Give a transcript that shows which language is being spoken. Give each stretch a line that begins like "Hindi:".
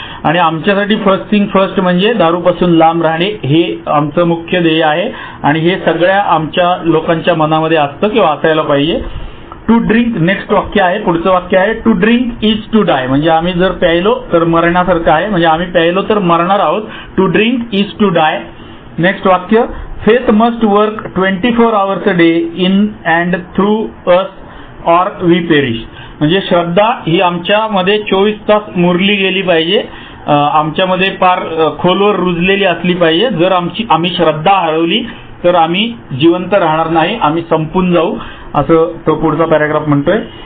Marathi: आणि आमच्यासाठी
English: first thing first
Marathi: म्हणजे दारूपासून लांब राहणे हे आमचं मुख्य ध्येय आहे आणि हे सगळ्या आमच्या लोकांच्या मनामध्ये असतं किंवा असायला पाहिजे.
English: to drink, next
Marathi: वाक्य आहे, पुढचं वाक्य आहे
English: To drink is to die.
Marathi: म्हणजे आम्ही जर प्यायलो तर मरण्यासारखं आहे, म्हणजे आम्ही प्यायलो तर मरणार आहोत.
English: To drink is to die. Next
Marathi: वाक्य
English: faith must work 24 hours a day in and through us or we perish.
Marathi: म्हणजे श्रद्धा ही आमच्यामध्ये 24 तास मुरली गेली पाहिजे, आमच्यामध्ये फार खोलवर रुजलेली असली पाहिजे. जर आम्ही श्रद्धा हरवली तर आम्ही जिवंत राहणार नाही, आम्ही संपून जाऊ, असं तो पुढचा पॅराग्राफ म्हणतोय.